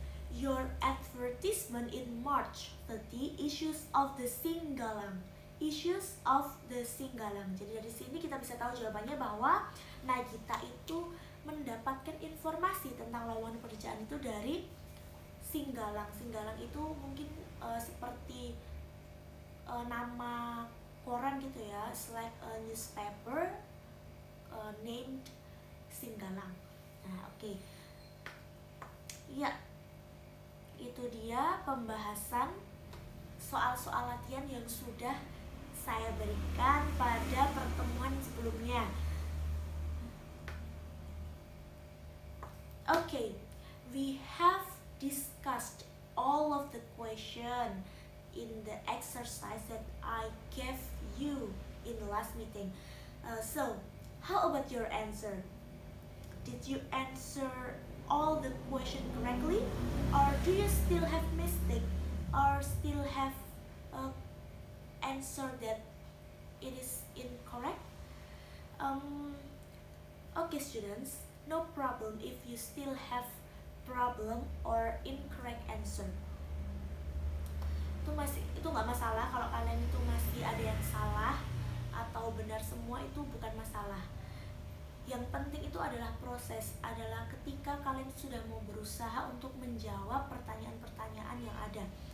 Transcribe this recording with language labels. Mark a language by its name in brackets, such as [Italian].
[English] Your advertisement in March 30 issues of the Singgalang. Issues of the Singgalang. [Indonesian] Jadi dari sini kita bisa tahu jawabannya bahwa Nagita itu mendapatkan informasi tentang lowongan pekerjaan itu dari Singgalang. Singgalang itu mungkin seperti nama koran gitu ya, [English] like a newspaper named Singgalang. [Indonesian] Nah, oke. Ya, itu dia pembahasan soal-soal latihan yang sudah saya berikan pada pertemuan sebelumnya. [English] Okay, we have discussed all of the question in the exercise that I gave you in the last meeting. So, how about your answer? Did you answer all the question correctly, or do you still have mistake, or still have answer that it is incorrect? Okay students, no problem if you still have problem or incorrect answer. [Indonesian] Itu nggak masalah kalau kalian itu masih ada yang salah atau benar semua, itu bukan masalah. Yang penting itu adalah proses, adalah ketika kalian sudah mau berusaha untuk menjawab pertanyaan-pertanyaan yang ada.